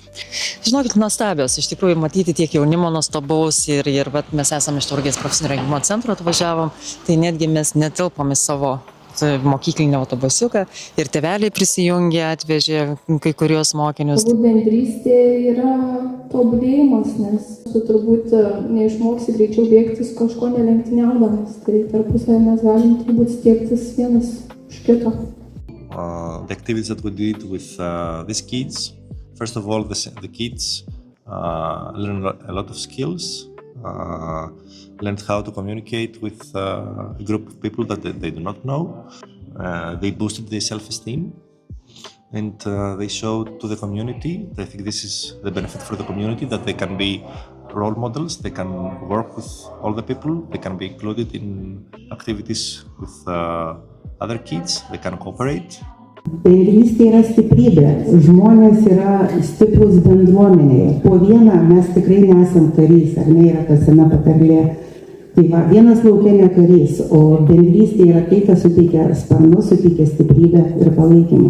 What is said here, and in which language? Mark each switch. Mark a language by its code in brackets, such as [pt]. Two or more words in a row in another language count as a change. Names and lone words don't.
[lt] Žinokit, nuostabios, iš tikrųjų matyti tiek jaunimo nuostabaus ir mes esame iš Tauragės profesinio rengimo centro atvažiavom, tai netgi mes netilpom į savo mokyklinį autobusiuką ir tėveliai prisijungė, atvežė kai kurios mokinius. Bendrystė yra tobulėjimas, nes tu turbūt neišmoksi greičiau bėgti su kažko nelenktyniaudamas, tai tarpusavy mes galim turbūt stiebtis vienas už kito. [en] The activities that we did with these kids. First of all, the kids learned a lot of skills, learned how to communicate with a group of people that they do not know. They boosted their self-esteem and they showed to the community, I think this is the benefit for the community, that they can be role models, they can work with all the people, they can be included in activities with other kids, they can cooperate. [lt] Bendrystė yra stiprybė, žmonės yra stiprus bendruomenėje. Po vieną mes tikrai nesam karys, ar ne, yra ta sena patarlė. Tai va, vienas lauke ne karys, o bendrystė yra tai, kas suteikia sparnus, suteikia stiprybę ir palaikymą.